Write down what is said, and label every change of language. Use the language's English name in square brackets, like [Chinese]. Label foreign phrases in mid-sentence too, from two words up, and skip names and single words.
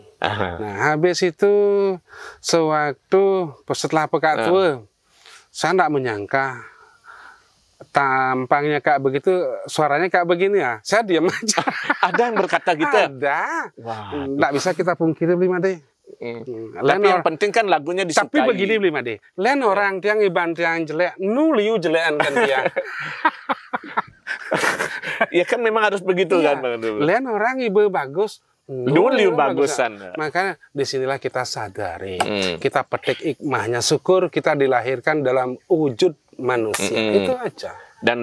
[Indonesian] Nah, habis itu setelah pekat tua, saya nggak menyangka tampangnya kayak begitu, suaranya kayak begini ya. Saya diam aja. Ada yang berkata gitu? Ada. Nggak bisa kita pungkiri, Blimade. Tapi yang penting kan lagunya disukai. Tapi begini Bli Made, [Balinese] lain orang tiang iban tiang jelek, liu jelekan kan tiang. [Indonesian] Ya kan memang harus begitu kan Bang. [Balinese] Lain orang ibu bagus, liu bagusan. [Indonesian] Makanya disinilah kita sadari, kita petik hikmahnya, syukur kita dilahirkan dalam wujud manusia, itu aja. Dan